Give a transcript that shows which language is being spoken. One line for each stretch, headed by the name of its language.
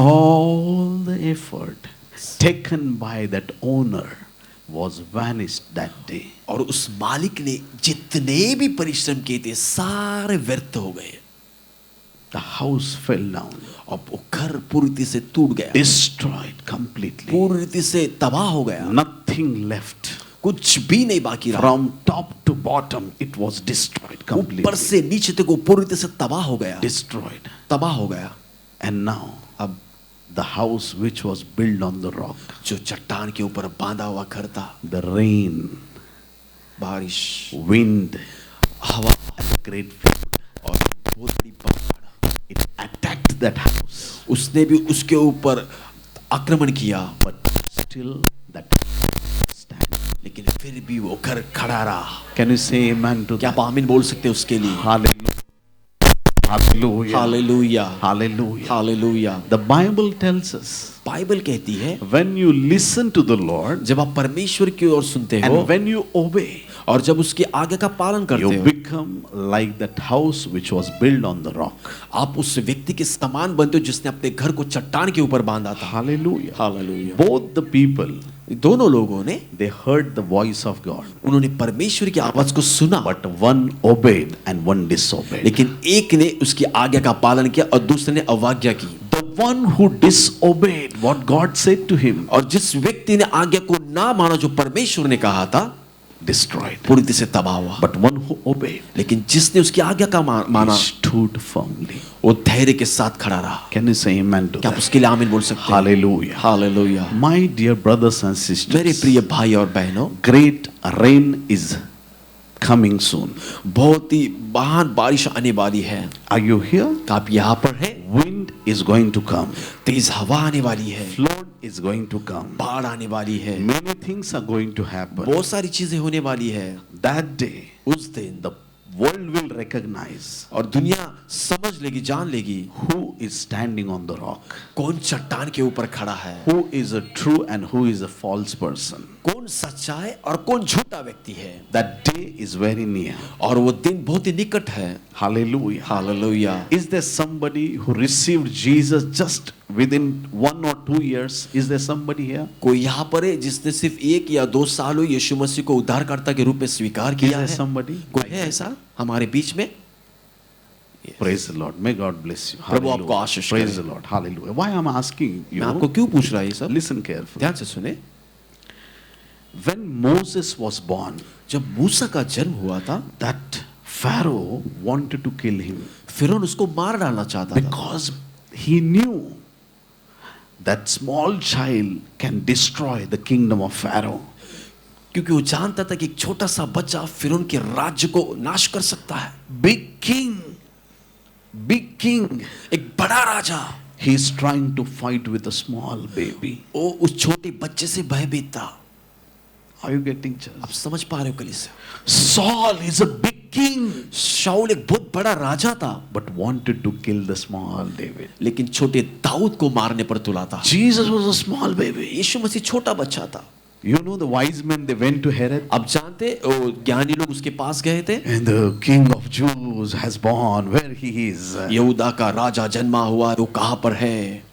English: All the effort taken by that owner was vanished that day.
Hindi: और उस मालिक ने जितने भी परिश्रम किए थे सारे व्यर्थ हो गए।
English: The house fell down,
Hindi: अब वो घर पूरी रीति से टूट गया,
English: destroyed completely.
Hindi: पूरी रीति से तबाह हो गया,
English: Nothing left.
Hindi: कुछ भी नहीं बाकी रहा।
English: From top to bottom, it was destroyed
Hindi: ऊपर
English: completely.
Hindi: से नीचे तक वो पूरी रीति से तबाह हो गया,
English: Destroyed.
Hindi: तबाह हो गया।
English: And now,
Hindi: अब
English: the house which was built on the rock,
Hindi: जो चट्टान के ऊपर बांधा हुआ घर था,
English: the rain,
Hindi: बारिश,
English: wind,
Hindi: हवा
English: great flood,
Hindi: और बहुत बड़ी बाढ़,
English: it attacked that house.
Hindi: उसने भी उसके ऊपर आक्रमण किया,
English: But still that stand.
Hindi: लेकिन फिर भी वो घर खड़ा रहा।
English: Can you say amen to
Hindi: क्या
English: that?
Hindi: आप आमीन बोल सकते हैं उसके लिए?
English: Hallelujah. Hallelujah.
Hindi: Hallelujah,
English: Hallelujah.
Hindi: Hallelujah.
English: The Bible tells us,
Hindi: Bible कहती है,
English: when you listen to the Lord
Hindi: जब आप परमेश्वर की ओर सुनते हो
English: and when you obey,
Hindi: और जब उसके आगे का पालन
English: you
Hindi: करते हो,
English: become like that house which was built on the rock.
Hindi: आप उस व्यक्ति के समान बनते हो जिसने अपने घर को चट्टान के ऊपर बांधा था।
English: Hallelujah.
Hindi: Hallelujah.
English: Both the people,
Hindi: दोनों लोगों ने,
English: they heard the voice of God,
Hindi: उन्होंने परमेश्वर की आवाज को सुना,
English: but one obeyed and one disobeyed.
Hindi: लेकिन एक ने उसकी आज्ञा का पालन किया और दूसरे ने अवज्ञा की।
English: The one who disobeyed what God said to him,
Hindi: और जिस व्यक्ति ने आज्ञा को ना माना जो परमेश्वर ने कहा था,
English: destroyed.
Hindi: पूरी तरह से तबाह हुआ।
English: But one who obeyed,
Hindi: लेकिन जिसने उसकी आज्ञा का माना,
English: stood firmly.
Hindi: वो धैर्य के साथ खड़ा रहा।
English: Can you say amen to
Hindi: क्या आप
English: that?
Hindi: उसके लिए आमीन बोल सकते हैं?
English: Hallelujah.
Hindi: Hallelujah.
English: My dear brothers and
Hindi: मेरे
English: sisters,
Hindi: प्रिय भाई और बहनों,
English: great rain is coming soon.
Hindi: बहुत ही महान बारिश आने वाली है।
English: Are you here?
Hindi: तो आप यहाँ पर हैं?
English: Wind is going to come.
Hindi: तेज हवा आने वाली है,
English: Flood is going to come.
Hindi: बाढ़ आने वाली है,
English: Many things are going to happen.
Hindi: बहुत सारी चीजें होने वाली है।
English: That day,
Hindi: उस दिन
English: the world will recognize
Hindi: और दुनिया समझ लेगी, जान लेगी
English: who is standing on the rock,
Hindi: कौन चट्टान के ऊपर खड़ा है,
English: who is a true and who is a false person.
Hindi: कौन सच्चा है और कौन झूठा व्यक्ति है।
English: That day is very near.
Hindi: और वो दिन बहुत ही निकट है।
English: Hallelujah.
Hindi: Hallelujah.
English: Is there somebody who received Jesus just within 1 or 2 years? Is there somebody here?
Hindi: कोई यहाँ पर है जिसने सिर्फ 1 या 2 साल हुए यीशु मसीह को उद्धारकर्ता के रूप में स्वीकार
English: Is
Hindi: किया
English: there
Hindi: है?
English: somebody?
Hindi: कोई है ऐसा हमारे बीच में?
English: Praise the Lord. May God bless you.
Hindi: Prabhu
English: Hallelujah.
Hindi: आपको आशीष
English: Praise
Hindi: करे।
English: the Lord. Hallelujah. Why I'm asking
Hindi: मैं आपको
English: you?
Hindi: क्यों पूछ रहा है ये सब?
English: Listen carefully.
Hindi: ध्यान से सुने।
English: When Moses was born,
Hindi: जब मूसा का जन्म हुआ था,
English: that Pharaoh wanted to kill him
Hindi: फिरौन उसको मार डालना चाहता था,
English: because he knew that small child can destroy the kingdom of Pharaoh.
Hindi: क्योंकि वो जानता था कि एक छोटा सा बच्चा फिरौन के राज्य को नाश कर सकता है।
English: Big king,
Hindi: एक बड़ा राजा,
English: he is trying to fight with a small baby.
Hindi: वो उस छोटे बच्चे से भयभीत था।
English: Are you getting church?
Hindi: आप समझ पा रहे हो कलीसिया?
English: Saul is a big king,
Hindi: शाऊल एक बहुत बड़ा राजा था,
English: but wanted to kill the small David.
Hindi: लेकिन छोटे दाऊद को मारने पर तुला था।
English: Jesus was a small baby.
Hindi: यीशु मसीह छोटा बच्चा था।
English: You know the wise men, they went to Herod,
Hindi: अब जानते वो ज्ञानी लोग उसके पास गए थे।
English: and the king of Jews has born, where he is.
Hindi: यहूदा का राजा जन्मा हुआ, वो कहाँ पर है?